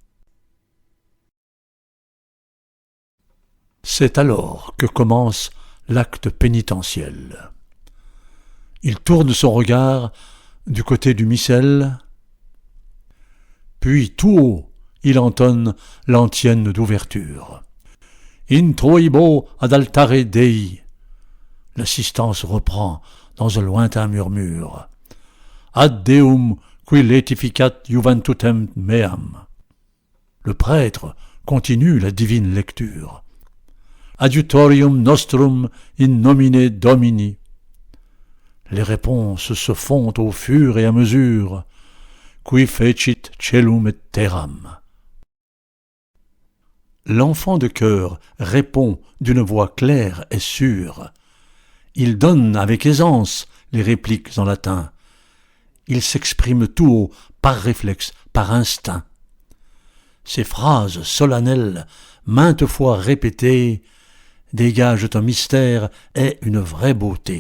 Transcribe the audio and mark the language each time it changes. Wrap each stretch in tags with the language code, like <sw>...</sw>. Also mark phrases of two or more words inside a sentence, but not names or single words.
<fr>C'est alors que commence l'acte pénitentiel. Il tourne son regard du côté du missel, puis tout haut, il entonne l'antienne d'ouverture.</fr> <la>Introibo ad altare Dei.</la> <fr>L'assistance reprend dans un lointain murmure.</fr> <la>Ad Deum qui laetificat juventutem meam.</la> <fr>Le prêtre continue la divine lecture.</fr> <la>Adiutorium nostrum in nomine Domini.</la> <fr>Les réponses se font au fur et à mesure.</fr> <la>Qui fecit celum et terram.</la> <fr>L'enfant de chœur répond d'une voix claire et sûre. Il donne avec aisance les répliques en latin. Il s'exprime tout haut, par réflexe, par instinct. Ces phrases solennelles, maintes fois répétées, dégagent un mystère et une vraie beauté.</fr>